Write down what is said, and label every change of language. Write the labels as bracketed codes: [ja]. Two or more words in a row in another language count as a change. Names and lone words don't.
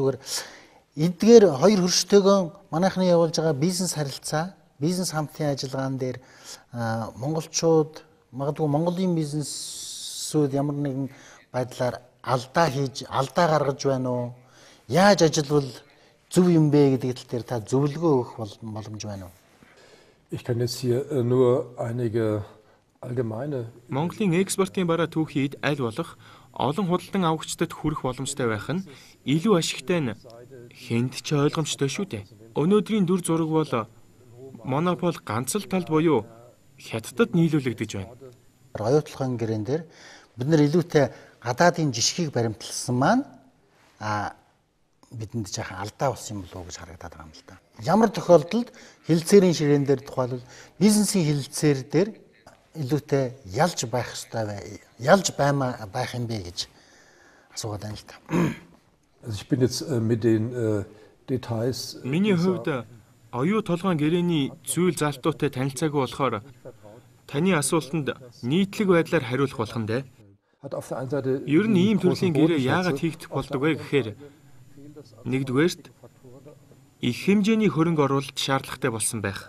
[mn] Зүгээр эдгээр хоёр хөрштэйгөө манайхны явуулж байгаа бизнес харилцаа, бизнес хамтын ажиллагаан дээр монголчууд магадгүй Монголын бизнесүүд ямар нэгэн байдлаар алдаа гаргаж байна уу? Яаж ажиллавал зөв юм бэ гэдэг тал дээр та зөвлөгөө өгөх боломж байна уу? [de] Ich kann jetzt hier nur einige allgemeine [mn] Монголын экспортын бараа түүхийд аль болох олон худалдан авагчдад хүрэх боломжтой байх нь илүү ашигтай нь хэнд ч ойлгомжтой шүү дээ. Өнөөдрийн дүр зураг бол монопол ганц л талд буюу Хятадд нийлүүлэгдэж байна. Оюутлахын гэрээн дээр бид нар илүүтэй гадаадын жишгийг баримтлсан маань бидэнд жаахан алдаа болсон юм болов уу гэж харагдаад байгаа юм л да. Ямар тохиолдолд хэлэлцээрийн ширээн дээр тухайлбал бизнесийн хэлэлцээр дээр илүүтэй ялж байх ёстой ялж байх юм бэ гэж асуугаад байна л та. [de] Ich bin jetzt mit den Details. [mn] Миний хувьд оюу толгойн гэрээний зүйл залтуутай танилцаагүй болохоор таны асуултанд нийтлэг байдлаар хариулах болох нь дээ. Ер нь ийм төрлийн гэрээ яагаад хийгдэх болдог вэ гэхээр нэгдүгээрт их хэмжээний хөрөнгө оруулалт шаардлагатай болсон байх.